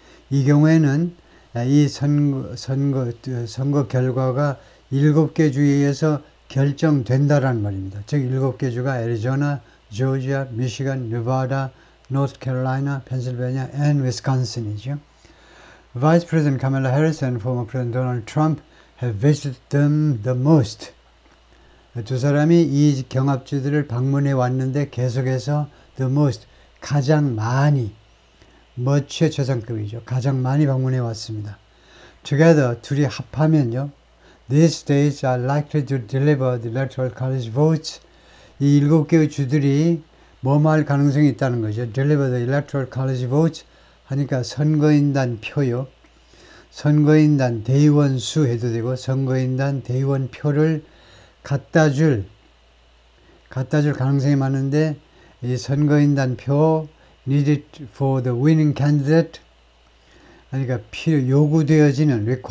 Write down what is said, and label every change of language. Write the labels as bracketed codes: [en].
[ko] 이 경우에는 이 선거 결과가 7개 주에서 결정된다라는 말입니다. 즉 7개 주가 애리조나, 조지아, 미시간, 네바다, North Carolina, Pennsylvania, and Wisconsin이죠. [en] Vice President Kamala Harris and former President Donald Trump have visited them the most. [ko] 두 사람이 이 경합주들을 방문해 왔는데 계속해서 the most, 가장 많이, much의 최상급이죠. 가장 많이 방문해 왔습니다. Together, 둘이 합하면요. [en] These states are likely to deliver the Electoral College votes. [ko] 이 7개의 주들이 뭐할 가능성이 있다는 거죠. Deliver the Electoral College votes 하니까 선거인단 표요. 선거인단 대의원 수 해도 되고 선거인단 대의원 표를 갖다 줄 가능성이 많은데 이 선거인단 표 needed for the winning candidate 그러니까 요구되어지는